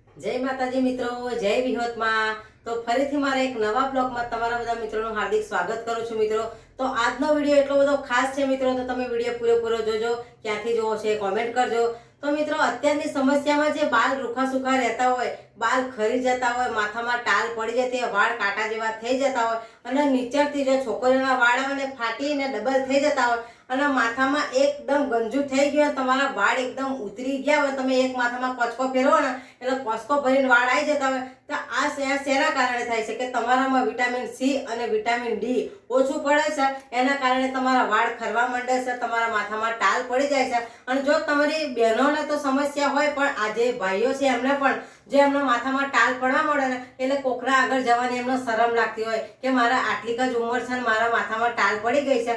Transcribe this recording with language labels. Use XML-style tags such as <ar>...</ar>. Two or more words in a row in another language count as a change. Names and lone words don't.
<gu>जय माताजी मित्रों, जय विहोत में। तो फरीथी मारा एक नवा ब्लॉग में तमारा बधा मित्रों हार्दिक स्वागत करूं छुं। मित्रों तो आजनो विडियो एटलो बधो खास छे मित्रों, तो तमे विडियो पूरेपूरो जोजो, क्यांथी जोवो छे कमेंट करजो। તો મિત્રો અત્યારની સમસ્યામાં જે બાલ રૂખા સૂખા રહેતા હોય, બાલ ખરી જતા હોય, માથામાં ટાલ પડી જતી હોય, વાળ કાંટા જેવા થઈ જતા હોય અને નીચેથી જો છોકરીઓના વાળ આવે ને ફાટીને ડબલ થઈ જતા હોય અને માથામાં એકદમ ગંજુ થઈ ગયો, તમારા વાળ એકદમ ઉતરી ગયા હોય, તમે એક માથામાં કોચકો ફેરવો ને એટલે કોસ્કો ભરીને વાળ આવી જતા હોય તો આ શેના કારણે થાય છે કે તમારામાં</gu> <en>vitamin C</en> <gu>અને</gu> <en>vitamin D</en> <gu>ઓછું પડે છે, એના કારણે તમારા વાળ ખરવા માંડે છે, તમારા માથામાં ટાલ પડી જાય છે। અને જો તમારી બહેનોને તો સમસ્યા હોય પણ આ જે ભાઈઓ છે એમને પણ જે એમના માથામાં ટાલ પડવા મળે ને એટલે કોકરા આગળ જવાની એમને શરમ લાગતી હોય કે મારા આટલી જ ઉંમર છે ને મારા માથામાં ટાલ પડી ગઈ છે।</gu>